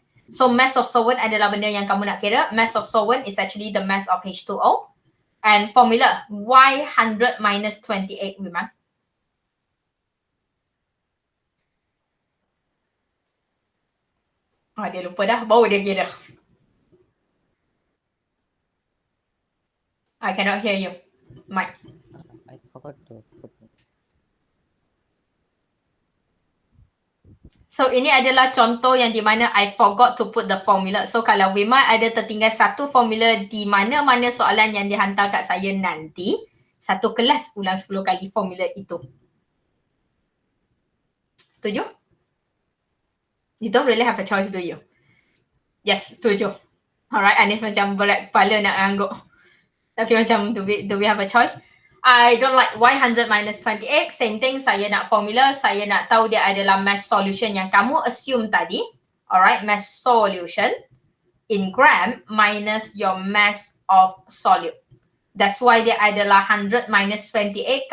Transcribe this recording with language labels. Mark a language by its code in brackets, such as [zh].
[ms] So mass of solvent adalah benda yang kamu nak kira. [en] Mass of solvent is actually the mass of H2O. And formula, Y100 minus 28 memang. [ms] Dia lupa dah. Baru dia kira. [en] I cannot hear you. Mike. I forgot to put it. [ms] So ini adalah contoh yang di mana [en] I forgot to put the formula. [ms] So kalau memang ada tertinggal satu formula di mana-mana soalan yang dihantar kat saya nanti, satu kelas ulang 10 kali formula itu. Setuju? [en] You don't really have a choice, do you? Yes, setuju. Alright, Anis [ms] macam berat kepala nak angguk. Tapi macam [en] do we have a choice? I don't like y100 minus 28. Same thing, [ms] saya nak formula. Saya nak tahu dia adalah mass solution yang kamu assume tadi. [en] Alright, mass solution in gram minus your mass of solute. That's why [ms] dia adalah [en] 100 minus 28.